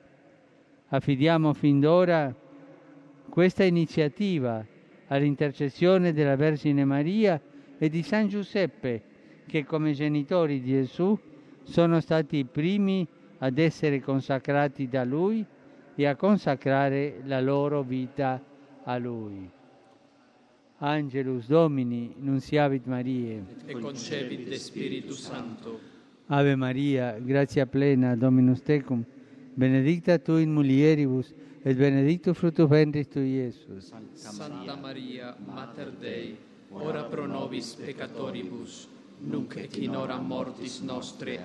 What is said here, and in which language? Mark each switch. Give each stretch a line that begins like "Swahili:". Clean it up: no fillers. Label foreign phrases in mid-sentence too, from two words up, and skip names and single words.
Italian: Affidiamo fin d'ora questa iniziativa all'intercessione della Vergine Maria e di San Giuseppe, che come genitori di Gesù sono stati i primi ad essere consacrati da Lui e a consacrare la loro vita a Lui.
Latin: Angelus Domini, nunciavit Mariae. E concepit de Spiritus Sancto. Ave Maria, gratia plena, Dominus tecum, benedicta tu in mulieribus, et benedictus fructus ventris tui, Iesus. Santa Maria, Mater Dei, ora pro nobis peccatoribus, nunc et in hora mortis nostre.